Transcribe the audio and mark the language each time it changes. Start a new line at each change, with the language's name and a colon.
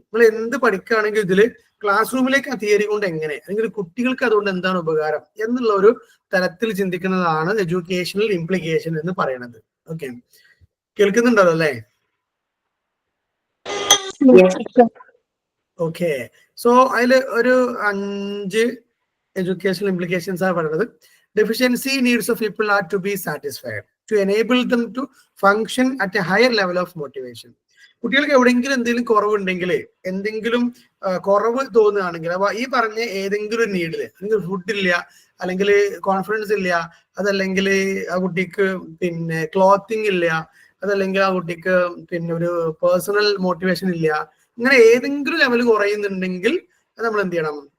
Malayalam: നമ്മൾ എന്ത് പഠിക്കുകയാണെങ്കിൽ ഇതിൽ ക്ലാസ് റൂമിലേക്ക് ആ തിയറി കൊണ്ട് എങ്ങനെ, അല്ലെങ്കിൽ കുട്ടികൾക്ക് അതുകൊണ്ട് എന്താണ് ഉപകാരം എന്നുള്ള ഒരു തരത്തിൽ ചിന്തിക്കുന്നതാണ് എഡ്യൂക്കേഷണൽ ഇംപ്ലിക്കേഷൻ എന്ന് പറയുന്നത്. ഓക്കെ, കേൾക്കുന്നുണ്ടല്ലോ അല്ലേ? ഓക്കെ, സോ അതിൽ ഒരു 5 എഡ്യൂക്കേഷണൽ ഇംപ്ലിക്കേഷൻസ് ആണ് പറയുന്നത്.
English: Deficiency needs of people are to be satisfied to enable them to function at a higher level of motivation.
Malayalam: കുട്ടികൾക്ക് എവിടെയെങ്കിലും എന്തെങ്കിലും കുറവുണ്ടെങ്കിൽ, എന്തെങ്കിലും കുറവ് തോന്നുകയാണെങ്കിൽ, അപ്പൊ ഈ പറഞ്ഞ ഏതെങ്കിലും നീഡില്, അല്ലെങ്കിൽ ഫുഡ് ഇല്ല, അല്ലെങ്കിൽ കോൺഫിഡൻസ് ഇല്ല, അതല്ലെങ്കിൽ ആ കുട്ടിക്ക് പിന്നെ ക്ലോത്തിങ് ഇല്ല, അതല്ലെങ്കിൽ ആ കുട്ടിക്ക് പിന്നെ ഒരു പേഴ്സണൽ മോട്ടിവേഷൻ ഇല്ല, ഇങ്ങനെ ഏതെങ്കിലും ലെവൽ കുറയുന്നുണ്ടെങ്കിൽ നമ്മൾ എന്ത് ചെയ്യണം?